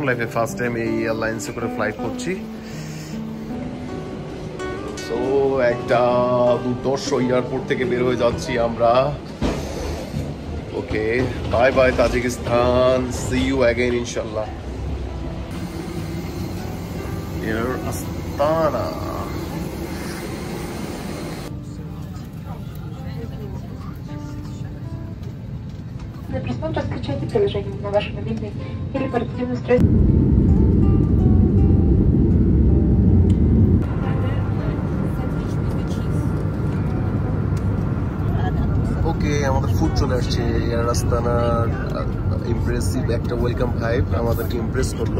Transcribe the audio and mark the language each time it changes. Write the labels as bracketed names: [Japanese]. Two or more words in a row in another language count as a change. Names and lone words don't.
[Bangla] লাইফে [English] first time [Bangla] এই এয়ারলাইন্সে করে ফ্লাইট করছি। সো একটা দুর্দর্শ এয়ারপোর্ট থেকে বের হয়ে যাচ্ছি আমরা। [English] Okay, bye bye Tajikistan, see you again inshallah. [Bangla] এয়ার আস্তানা। [Russian] Для просмотра скачайте приложение на ваш мобильный или портативное устройство. [Bangla] ওকে, আমাদের ফুড চলে আসছে। এয়ার আস্তানার ইমপ্রেসিভ একটা ওয়েলকাম ভাইব আমাদেরকে ইমপ্রেস করলো।